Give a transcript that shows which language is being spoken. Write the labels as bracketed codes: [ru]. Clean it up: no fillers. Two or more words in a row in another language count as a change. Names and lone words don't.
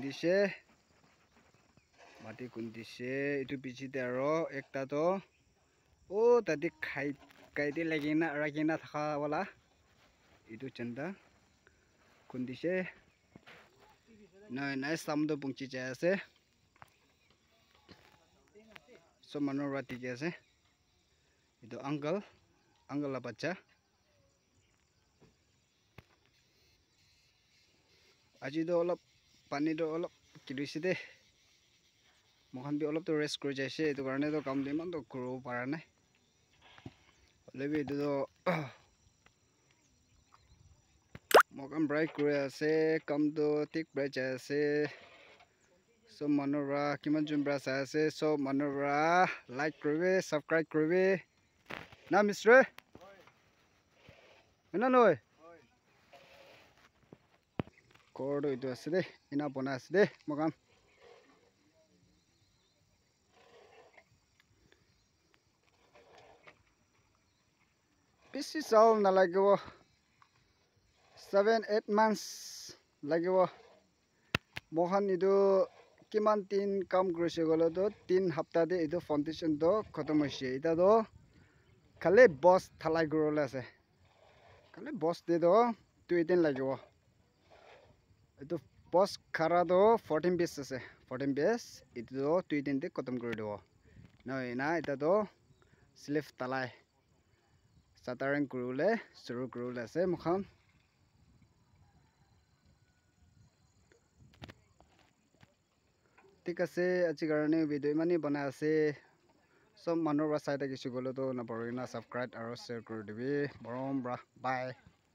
[nag] kundise itu bichite aro ekta to o tadi kaide lagina ragina thaka wala itu chanda kundise na samdo pungchi jai ase so manu rati ke ase itu uncle la bacha aji do olop pani do olop kirise de mohan bi olop to rest kori jaise itu karone to kam de man to kuro para nai lebi itu do mokan break kore ase kam to tik break ase so manura kiman jumbra sa ase so manura like koribe subscribe koribe na mister ena noi kordo itu ase de ina bona ase de mokan bisi saul na lagibo 7-8 months lagibo mohan itu kiman tin kam korise golo to 3 hafta de itu foundation to khatam hoise eta do khale boss thalai gorole ase khale boss de do 2 din lagibo itu post khara do 14 piece ase 14 piece itu do 2 din te khatam kori dibo noi na eta do sleeve talai sataran kurule suru kurule ase mukhan thik ase আজি karone video imani banai ase sob manur ra sai ta kisu golo to na pari na subscribe aro share kori dibi borom bra bye